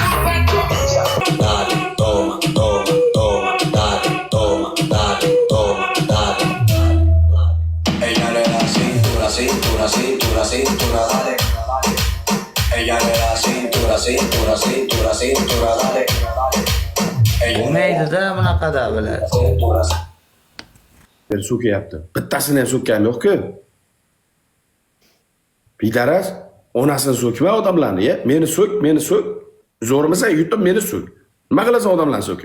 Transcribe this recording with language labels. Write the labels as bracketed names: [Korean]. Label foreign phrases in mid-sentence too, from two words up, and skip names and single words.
[Spanish] Dale, toma, toma, toma, dale, toma, dale, toma, dale. Ella le da cintura, cintura, cintura, cintura, dale. Ella le da cintura, cintura, cintura, cintura, dale. [Uzbek] Bo'lmaydi-da bunaqada bular. Cintura. So'kyapti. Bittasini ham so'kkan yo'q-ku. Pidaras, onasini so'kma odamlarni, ya. Meni so'k, meni so'k. Zo'rmisan, yutib meni so'k. Nima qilasan odamlarni so'kib?